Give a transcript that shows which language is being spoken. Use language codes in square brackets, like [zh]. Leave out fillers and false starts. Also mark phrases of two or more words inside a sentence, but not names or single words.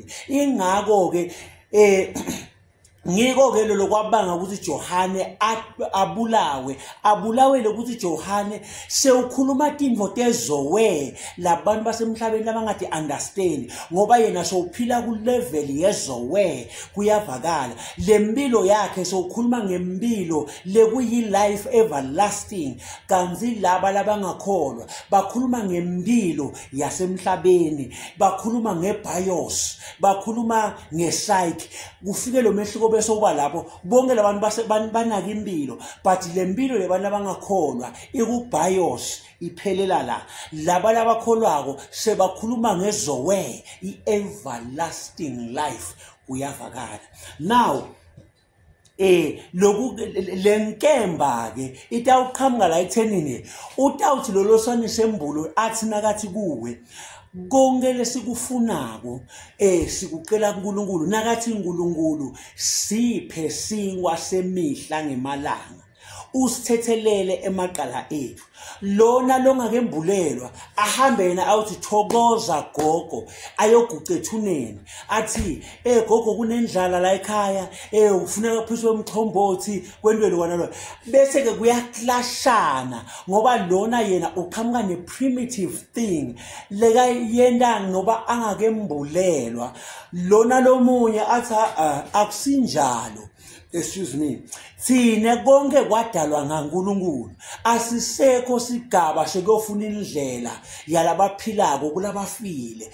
[ss] Ingakho ke ngiko-ke lokwabanga ukuthi Johane abulawe lokuthi Johane sewukhuluma tintfo tezowe labantu basemhlabeni labangati understand, ngoba yena sewuphila ku-level yezowe. Kuyavakala. Lempilo yakhe sewukhuluma ngempilo lekuyi- [en] life everlasting. [ss] Kanzi laba labangakholwa bakhuluma ngempilo yasemhlabeni, bakhuluma ngebios, bakhuluma nge-psyche. Kufike lo mehluko bese uba lapho bonke labantu banaka impilo, but lempilo lebantu abangakholwa ikubios iphelela la. Laba labakholwako sebakhuluma ngezowe, [en] i-everlasting life. [ss] Kuyavakala. Now lenkemba ke itawuqhamuka la ethenini, utawuthi lolo swane sembulo athi nakathi kuwe konke lesikufunako sikucela kuNkulunkulu, nakathi uNkulunkulu siphe sinkwa semihla ngemalanga, usithethelele emaqala ethu. Lona longakembulelwa ahambe yena awuthi thokoza gogo, ayoguca ethuneni athi gogo kunendlala la ekhaya, ufuneka phishwe umchombothi kwendwele kwana. Bese ke kuyaklashana, ngoba lona yena uqhamuka ne- [en] primitive thing [ss] leka yenda ngoba angakembulelwa. Lona lomunye athi akusinjalo. [en] Excuse me. [ss] Thine konke kwadalwa ngaNkulunkulu. Asisekho sigaba sekuyofuna indlela yalabaphilako kulabafile.